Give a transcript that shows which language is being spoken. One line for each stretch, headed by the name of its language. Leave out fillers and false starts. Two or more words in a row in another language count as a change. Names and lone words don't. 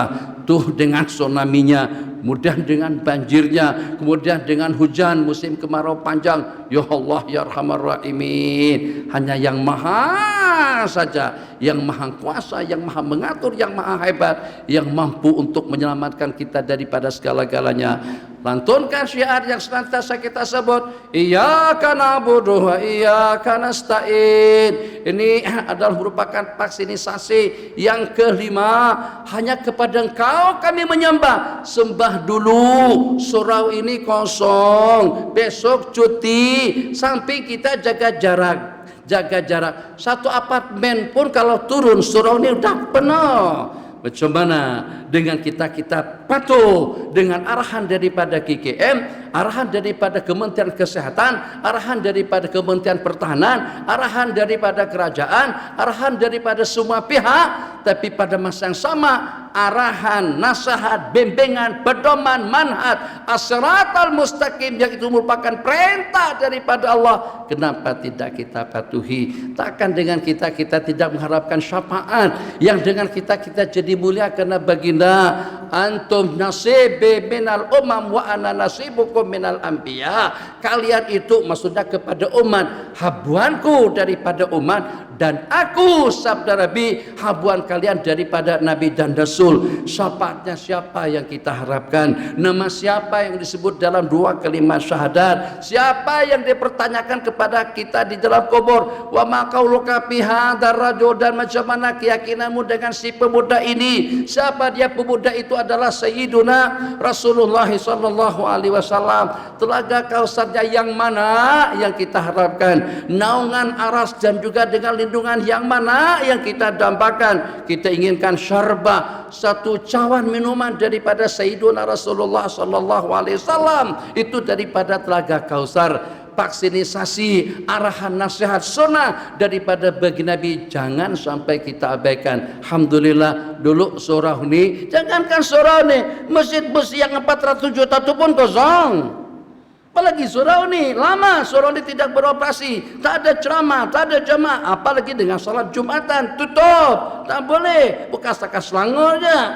Malay: Tuh dengan tsunaminya, kemudian dengan banjirnya, kemudian dengan hujan musim kemarau panjang.
Arabic: يا الله يا أرحم الراحمين,
Malay: hanya yang maha saja, yang maha kuasa, yang maha mengatur, yang maha hebat, yang mampu untuk menyelamatkan kita daripada segala-galanya. Lantunkan syiar yang senantiasa kita sebut,
Arabic: إياك نعبد وإياك نستعين.
Malay: Ini adalah merupakan vaksinisasi yang kelima. Hanya kepada Engkau kami menyembah. Sembah dulu, surau ini kosong, besok cuti, sampai kita jaga jarak. Satu apartemen pun kalau turun surau ini udah penuh. Bagaimana dengan kita patuh dengan arahan daripada KKM, arahan daripada Kementerian Kesehatan, arahan daripada Kementerian Pertahanan, arahan daripada kerajaan, arahan daripada semua pihak, tapi pada masa yang sama arahan, nasihat, bimbingan, pedoman,
Arabic: منهج الصراط المستقيم
Malay: yang itu merupakan perintah daripada Allah. Kenapa tidak kita patuhi? Takkan dengan kita tidak mengharapkan syafaat, yang dengan kita jadi mulia karena baginda
Arabic: أنتم نصيبي من الأمم وأنا نصيبكم من الأنبياء.
Malay: Kalian itu maksudnya kepada umat, habuanku daripada umat, dan aku sabda Nabi habuan kalian daripada Nabi dan Rasul. Syafaatnya siapa yang kita harapkan? Nama siapa yang disebut dalam dua kalimat syahadat? Siapa yang dipertanyakan kepada kita di dalam kubur?
Arabic: وما قولك في هذا الرجل,
Malay: dan macam mana keyakinanmu dengan si pemuda ini? Siapa dia pemuda itu? Adalah Sayyiduna Rasulullah
Arabic: صلى الله عليه وسلم.
Malay: Telaga Kausarnya yang mana yang kita harapkan? Naungan aras dan juga dengan lindungan yang mana yang kita dambakan? Kita inginkan syarbah, satu cawan minuman daripada Sayyiduna Rasulullah
Arabic: صلى الله عليه وسلم,
Malay: itu daripada Telaga Kausar. Vaksinisasi, arahan, nasihat, sunnah daripada bagi Nabi jangan sampai kita abaikan. Alhamdulillah dulu surau ini, jangankan surau ini, masjid-masjid yang 400 juta itu pun kosong. Apalagi surau ini, lama surau ini tidak beroperasi, tak ada ceramah, tak ada jamaah, apalagi dengan salat Jumatan tutup, tak boleh, bekas-bekas Selangornya.